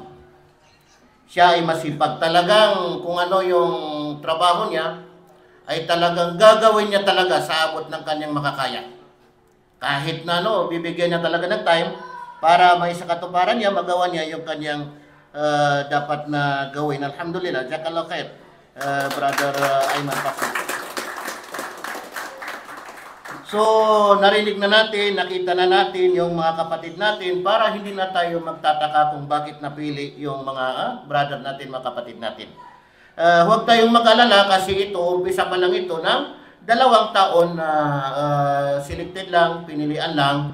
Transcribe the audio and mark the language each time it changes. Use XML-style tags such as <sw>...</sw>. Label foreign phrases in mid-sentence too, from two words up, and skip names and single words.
<tl>Siya ay masipag. Talagang kung ano yung trabaho niya, ay talagang gagawin niya talaga sa abot ng kanyang makakaya. Kahit na bibigyan niya talaga ng time para may sa katuparan niya, magawa niya yung kanyang dapat na gawin.</tl> <ar>الحمد لله. جزاك الله خير,</ar> <tl>Brother Ayman Pasio. So, narinig na natin, nakita na natin yung mga kapatid natin para hindi na tayo magtataka kung bakit napili yung mga brother natin, mga kapatid natin. Huwag tayong mag-alala kasi umpisa pa lang ito ng 2 taon na selected lang, pinilian lang.</tl>